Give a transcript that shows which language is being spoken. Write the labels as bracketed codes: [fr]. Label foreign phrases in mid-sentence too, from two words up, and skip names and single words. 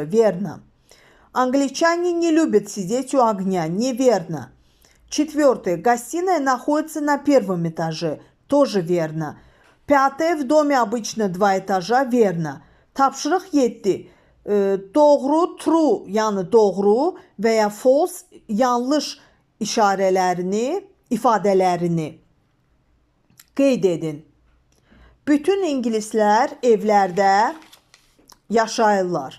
[ru] Верно. Англичане не любят сидеть у огня. Неверно. 4. Гостиная находится на первом этаже. Тоже верно. 5. В доме обычно 2 этажа. [az] Verna. Tapşırıq 7. Doğru, true, yəni doğru və ya false, yanlış işarələrini, ifadələrini qeyd edin. Bütün ingilislər evlərdə yaşayırlar.